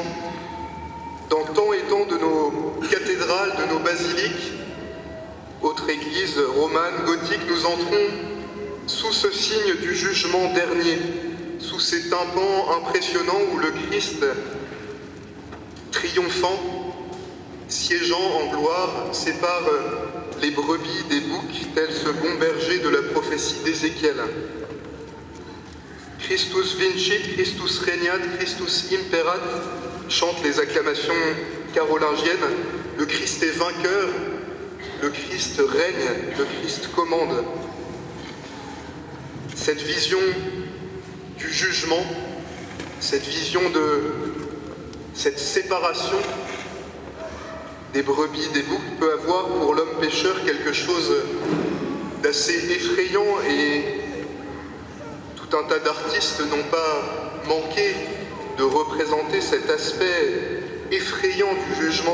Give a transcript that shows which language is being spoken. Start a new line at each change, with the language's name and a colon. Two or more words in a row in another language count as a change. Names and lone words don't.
French: Dans tant et tant de nos cathédrales, de nos basiliques, autres églises romanes, gothiques, nous entrons sous ce signe du jugement dernier, sous ces tympans impressionnants où le Christ, triomphant, siégeant en gloire, sépare les brebis des boucs, tel ce bon berger de la prophétie d'Ézéchiel.
Latin: Christus vincit, Christus regnat, Christus imperat,
French: chantent les acclamations carolingiennes. Le Christ est vainqueur, le Christ règne, le Christ commande. Cette vision du jugement, cette vision de cette séparation des brebis des boucs peut avoir pour l'homme pécheur quelque chose d'assez effrayant, et tout un tas d'artistes n'ont pas manqué de représenter cet aspect effrayant du jugement.